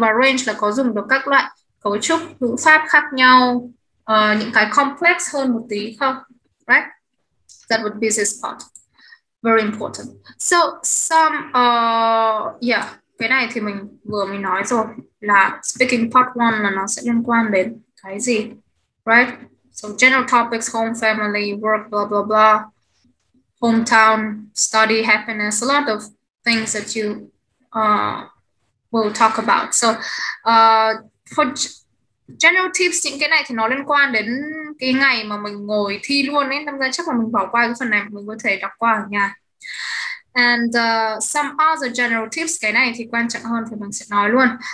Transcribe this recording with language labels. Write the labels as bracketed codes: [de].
[vi] Và range là có dùng được các loại cấu trúc ngữ pháp khác nhau, những cái complex hơn một tí không? [en] Right? That would be this part. Very important. So some yeah, [vi] cái này thì mình vừa mới nói rồi là speaking part 1 là nó sẽ liên quan đến cái gì, right? [en] So general topics, home, family, work, blah blah blah, hometown, study, happiness, a lot of things that you will talk about. [vi] So for general tips, những cái này thì nó liên quan đến cái ngày mà mình ngồi thi luôn ấy, đâm ra chắc là mình bỏ qua cái phần này, mình có thể đọc qua ở nhà. [en] And some other general tips, [vi] cái này thì quan trọng hơn thì mình sẽ nói luôn.